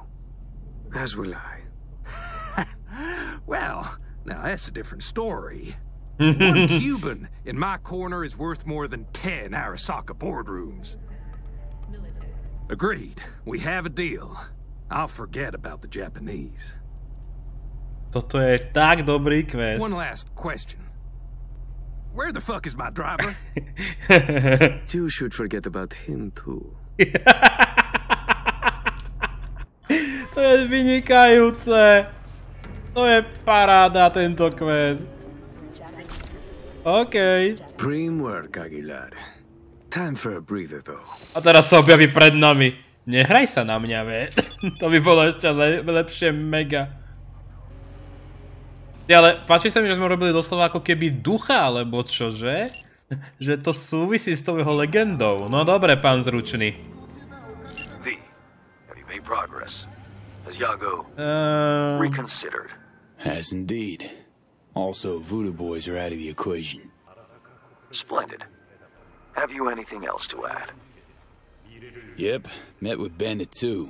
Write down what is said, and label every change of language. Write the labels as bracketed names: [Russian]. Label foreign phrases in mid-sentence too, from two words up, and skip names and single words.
[English] As will I. Well, now that's a different story. 1 Cuban in my corner is worth more than 10 Arasaka boardrooms. Agreed. We have a deal. I'll forget about the Japanese. [Slovak] Toto je tak dobrý quest. [English] One last question. Where the fuck is my driver? You should forget about him too. [Slovak] To je vynikajúce. To je paráda, tento quest. OK. [English] Prim work, Aguilar. Time for a breather, though. [Slovak] A teraz sa objaví pred nami. Nehraj sa na mňa, ve. To by bolo ešte lepšie mega. Ale páči sa mi, že sme robili doslova ako keby ducha, alebo čo, že? Že to súvisí s tou jeho legendou. No dobre, pán Zručný. [English] V, have you made progress? Has Yago reconsidered? Has indeed. Also, Voodoo Boys are out of the equation. Splendid. Have you anything else to add? Yep, met with Bandit too.